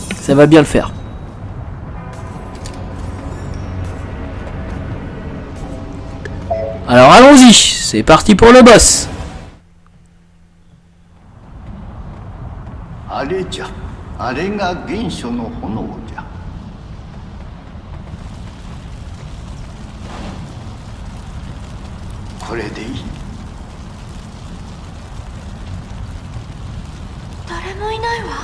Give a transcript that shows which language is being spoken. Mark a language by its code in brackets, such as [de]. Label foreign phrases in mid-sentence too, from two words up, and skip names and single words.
[fr] Ça va bien le faire. Alors allons-y, c'est parti pour le boss. [ja] あれじゃ、あれが原初の炎じゃ。これでいい。誰もいないわ。